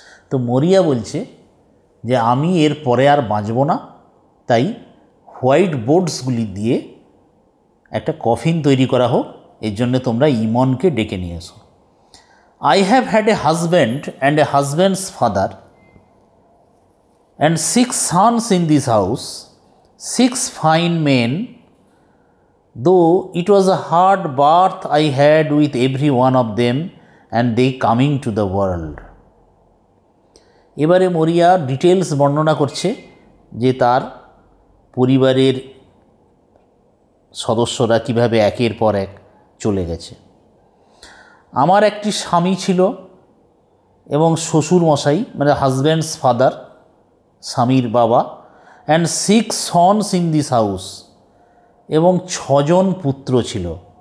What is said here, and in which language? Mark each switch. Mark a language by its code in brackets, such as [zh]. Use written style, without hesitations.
[bn] তো মরিয়া বলছে যে আমি এর পরে আর বাঁচব না, তাই হোয়াইট বোর্ডসগুলি দিয়ে একটা কফিন তৈরি করা হোক, এর জন্য তোমরা ইমনকে ডেকে নিয়ে এসো। [en] I have had a husband and a husband's father and 6 sons in this house, 6 fine men, though it was a hard birth I had with every one of them and they coming to the world. [bn] এবারে মরিয়া details বর্ণনা করছে যে তার পরিবারের সদস্যরা কিভাবে একের পর এক চলে গেছে। আমার একটি স্বামী ছিল এবং শ্বশুর মশাই, মানে হাজব্যান্ডস ফাদার, স্বামীর বাবা, [en] and 6 sons in this house, [bn] এবং 6 জন পুত্র ছিল।